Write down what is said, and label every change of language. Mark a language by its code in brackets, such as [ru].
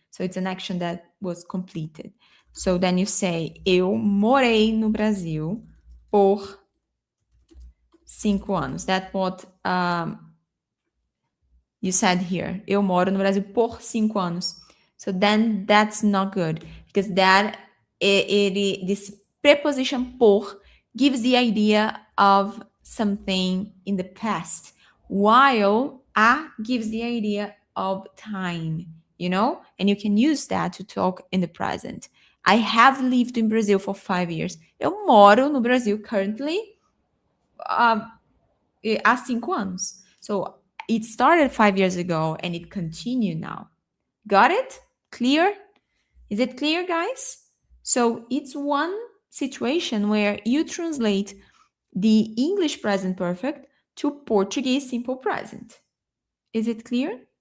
[en] So it's an action that was completed. So then you say [pt] eu morei no Brasil por 5 anos. [en] That's what you said here. [pt] Eu moro no Brasil por 5 anos. [en] So then that's not good because this preposition por gives the idea of something in the past, while a gives the idea of time, and you can use that to talk in the present. I have lived in Brazil for 5 years. [pt] Eu moro no Brasil currently há 5 anos. [en] So it started 5 years ago and it continued now. Got it? Clear? Is it clear, guys? So it's one situation where you translate the English present perfect to Portuguese simple present. Is it clear?